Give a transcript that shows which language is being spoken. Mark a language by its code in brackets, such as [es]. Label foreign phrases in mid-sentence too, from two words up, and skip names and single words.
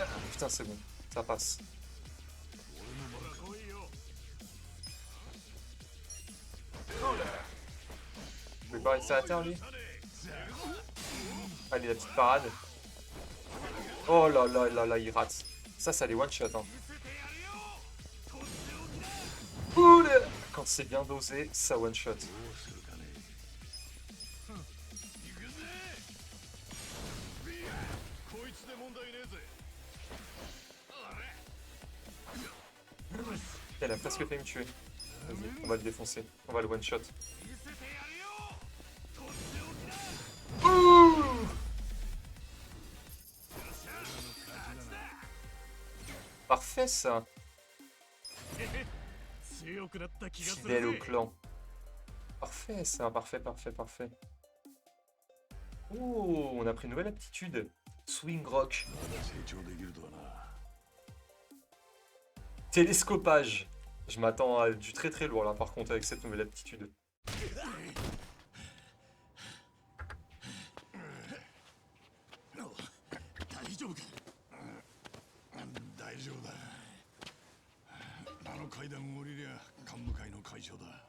[fr] Putain, c'est bon, ça passe. Il peut pas rester à terre lui. Allez, la petite parade. Oh là là là là, il rate. Ça les [en] one shot. [fr] Hein. Oula! Quand c'est bien dosé, ça [en] one shot. [ja] こいつで問題ねえぜ [fr] Elle a presque fait me tuer. Vas-y, on va le défoncer. On va le [en] one shot. [fr] Ouh! Parfait ça. [ja] 強くなった気がする [fr] Fidèle au [ja] ぜ [fr] clan. Parfait ça, parfait, parfait, parfait. Oh, on a pris une nouvelle aptitude. Swing rock. [ja] 成長できるとはな [fr] Télescopage. Je m'attends à du très très lourd là par contre avec cette nouvelle aptitude. [ja] 大丈夫か大丈夫だあの階段を降りりゃ幹部会の会長だ